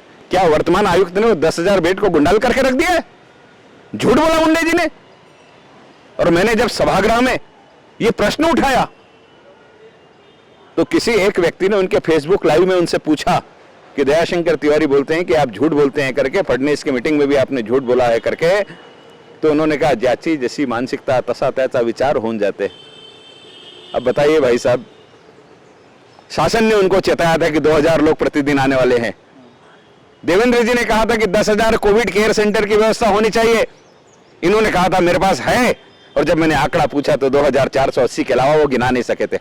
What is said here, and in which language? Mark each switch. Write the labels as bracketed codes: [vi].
[hi] क्या वर्तमान आयुक्त ने 10,000 बेड को गुंडाल करके रख दिया है? झूठ बोला मुंडे जी ने। और मैंने जब सभागृह में यह प्रश्न उठाया तो किसी एक व्यक्ति ने उनके फेसबुक लाइव में उनसे पूछा कि दयाशंकर तिवारी बोलते हैं कि आप झूठ बोलते हैं करके, फडणवीस की मीटिंग में भी आपने झूठ बोला है करके। [mr] तो उन्होंने कहा, ज्याची जैसी मानसिकता तसा त्याचा विचार होऊन जाते। [hi] अब बताइए भाई साहब, शासन ने उनको चेताया था कि 2,000 लोग प्रतिदिन आने वाले हैं। देवेंद्र जी ने कहा था कि 10,000 कोविड केयर सेंटर की व्यवस्था होनी चाहिए। इन्होंने कहा था मेरे पास है, और जब मैंने आंकड़ा पूछा तो 2,480 के अलावा वो गिना नहीं सके थे।